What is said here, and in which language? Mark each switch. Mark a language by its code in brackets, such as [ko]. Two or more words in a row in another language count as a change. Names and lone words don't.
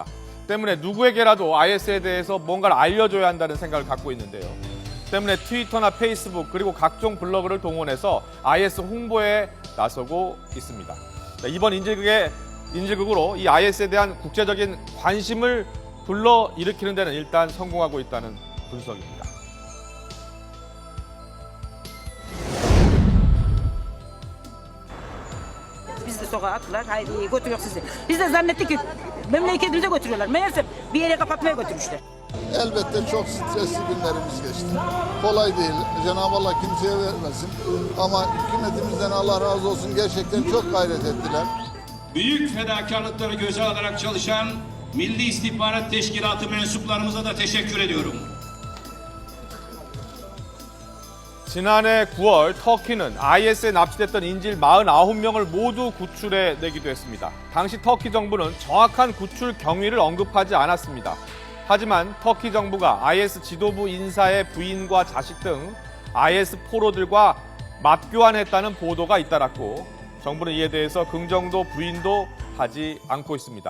[ko] 때문에 누구에게라도 IS에 대해서 뭔가를 알려줘야 한다는 생각을 갖고 있는데요. 때문에 트위터나 페이스북 그리고 각종 블로그를 동원해서 IS 홍보에 나서고 있습니다. 이번 인질극으로 이 IS에 대한 국제적인 관심을 불러일으키는 데는 일단 성공하고 있다는 분석입니다. [tr] Bizi de sokağa attılar. Haydi götürüyor sizi. Biz de zannettik ki memleketimize götürüyorlar. Meğerse bir yere kapatmaya götürmüşler. Elbette çok stresli günlerimiz geçti. Kolay değil. Cenab-ı Allah kimseye vermesin. Ama hükümetimizden Allah razı olsun, gerçekten çok gayret ettiler. Büyük fedakarlıkları göze alarak çalışan Milli İstihbarat Teşkilatı mensuplarımıza da teşekkür ediyorum. [ko] 지난해 9월 터키는 IS에 납치됐던 인질 49명을 모두 구출해내기도 했습니다. 당시 터키 정부는 정확한 구출 경위를 언급하지 않았습니다. 하지만 터키 정부가 IS 지도부 인사의 부인과 자식 등 IS 포로들과 맞교환했다는 보도가 잇따랐고, 정부는 이에 대해서 긍정도 부인도 하지 않고 있습니다.